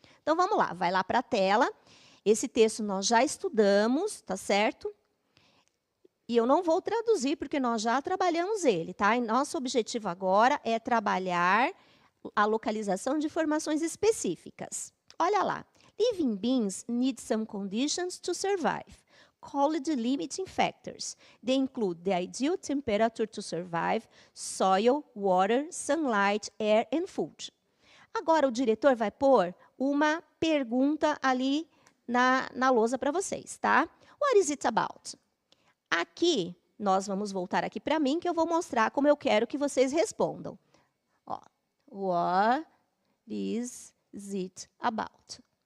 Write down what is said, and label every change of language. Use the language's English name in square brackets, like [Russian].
[Portuguese] Então, vamos lá, vai lá para a tela. Esse texto nós já estudamos, tá certo? E eu não vou traduzir, porque nós já trabalhamos ele, tá? E nosso objetivo agora é trabalhar a localização de informações específicas. Olha lá. [English] Living beings need some conditions to survive. Called limiting factors. They include the ideal temperature to survive, soil, water, sunlight, air and food. [Portuguese] Agora, o diretor vai pôr uma pergunta ali na lousa para vocês, tá? [English] What is it about? [Portuguese] Aqui, nós vamos voltar aqui para mim, que eu vou mostrar como eu quero que vocês respondam. [English] Ó, what is it about?